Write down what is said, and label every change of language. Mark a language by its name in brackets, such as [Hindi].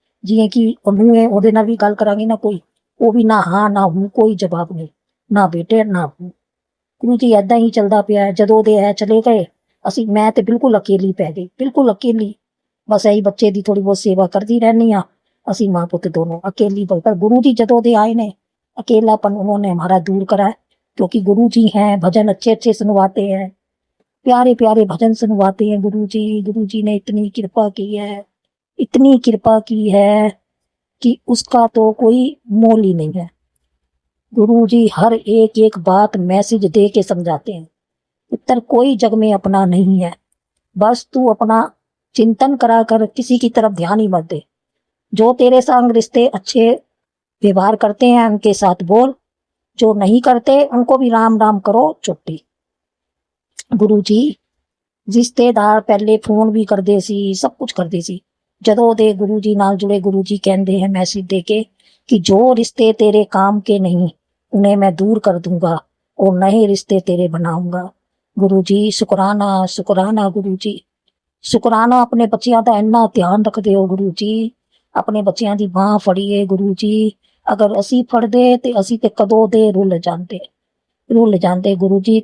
[Punjabi] ਜਿਵੇਂ ਕਿ ਉਹਨੂੰ ਹੈ, ਉਹਦੇ ਨਾਲ ਵੀ ਗੱਲ ਕਰਾਂਗੇ ਨਾ ਕੋਈ, ਉਹ ਵੀ ਨਾ ਹਾਂ ਨਾ ਹੂੰ, ਕੋਈ ਜਵਾਬ ਨਹੀਂ, ਨਾ ਬੇਟੇ ਨਾ ਹੂੰ। ਗੁਰੂ ਜੀ ਏਦਾਂ ਹੀ ਚੱਲਦਾ ਪਿਆ। ਜਦੋਂ ਦੇ ਇਹ ਚਲੇ ਗਏ ਮੈਂ ਤੇ ਬਿਲਕੁਲ ਅਕੇਲੀ ਪੈ ਗਈ, ਬਿਲਕੁਲ ਅਕੇਲੀ। ਬਸ ਇਹੀ ਬੱਚੇ ਦੀ ਥੋੜੀ ਬਹੁਤ ਸੇਵਾ ਕਰਦੀ ਰਹਿੰਦੀ ਆ, ਅਸੀਂ ਮਾਂ ਪੁੱਤ [Hindi] दोनों अकेली। पर गुरु जी [Punjabi] जदों दे आए ने [Hindi] अकेलापन उन्होंने हमारा दूर करा है, क्योंकि गुरु जी हैं, भजन अच्छे अच्छे सुनवाते हैं, प्यारे प्यारे भजन सुनवाते हैं गुरु जी। गुरु जी ने इतनी कृपा की है, इतनी कृपा की है कि उसका तो कोई मोल ही नहीं है। गुरु जी हर एक बात मैसेज दे के समझाते हैं। पुत्र कोई जग में अपना नहीं है, बस तू अपना चिंतन करा कर, किसी की तरफ ध्यान ही मत दे। जो तेरे संग रिश्ते अच्छे व्यवहार करते हैं उनके साथ बोल, जो नहीं करते उनको भी राम राम करो, छुट्टी। [Punjabi] ਗੁਰੂ ਜੀ ਰਿਸ਼ਤੇਦਾਰ ਪਹਿਲੇ ਫੋਨ ਵੀ ਕਰਦੇ ਸੀ, ਸਭ ਕੁਝ ਕਰਦੇ ਸੀ। ਜਦੋਂ ਦੇ ਗੁਰੂ ਜੀ ਨਾਲ [Hindi] जुड़े, गुरु जी कहते हैं मैसेज देके कि जो रिश्ते तेरे काम के नहीं उन्हें मैं दूर कर दूंगा और नए रिश्ते तेरे बनाऊंगा। गुरु जी शुकराना शुकराना गुरु जी शुकराना। अपने बच्चियां [Punjabi] ਦਾ ਇੰਨਾ ਧਿਆਨ ਰੱਖਦੇ ਹੋ ਗੁਰੂ ਜੀ, ਆਪਣੇ ਬੱਚਿਆਂ ਦੀ ਬਾਹ ਫੜੀਏ ਗੁਰੂ ਜੀ। ਅਗਰ ਅਸੀਂ ਫੜਦੇ ਤੇ ਅਸੀਂ ਤੇ ਕਦੋਂ ਦੇ ਰੁੱਲ ਜਾਂਦੇ ਗੁਰੂ ਜੀ।